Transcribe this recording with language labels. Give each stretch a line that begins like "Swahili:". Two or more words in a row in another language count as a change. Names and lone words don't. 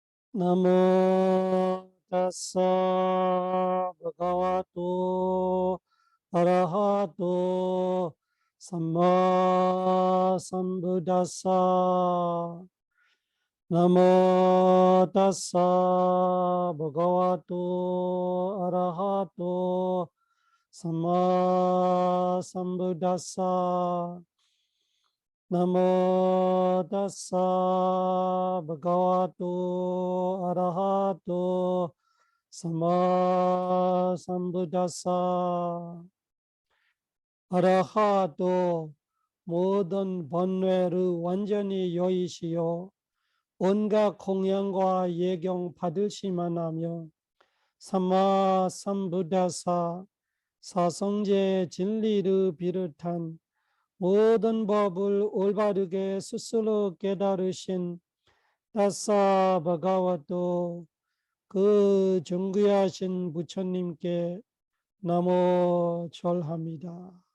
Pali: namo tassa bhagavato arahato sammā sambuddhassa namo tassa bhagavato arahato sammā sambuddhassa namo tassa bhagavato arahato sammā sambuddhassa arahato 모든
Korean: 번뇌를 완전히 여의시오 온갖 공양과 예경 받으시만 하며
Pali: sammā sambuddhassa
Korean: 사성제 진리를 비롯한 모든 법을 올바르게 스스로 깨달으신
Pali: tassa bhagavato
Korean: 그 존귀하신 부처님께 나모 절합니다.